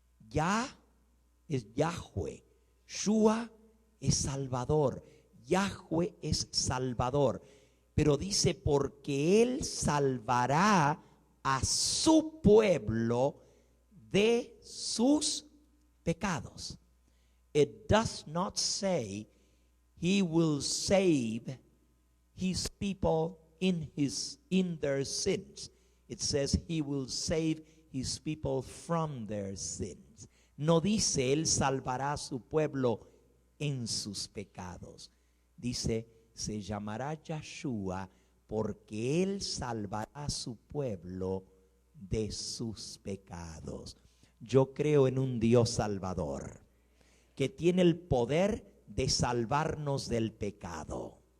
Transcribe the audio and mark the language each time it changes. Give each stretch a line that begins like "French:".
Spanish: Yah es Yahweh, Shua es Salvador, Yahweh es Salvador. Pero dice, porque él salvará a su pueblo de sus pecados.
English: It does not say he will save his people in their sins. It says he will save his people from their sins.
Spanish: No dice él salvará a su pueblo en sus pecados. Dice, se llamará Yahshua porque él salvará a su pueblo de sus pecados. Yo creo en un Dios salvador que tiene el poder de salvarnos del pecado.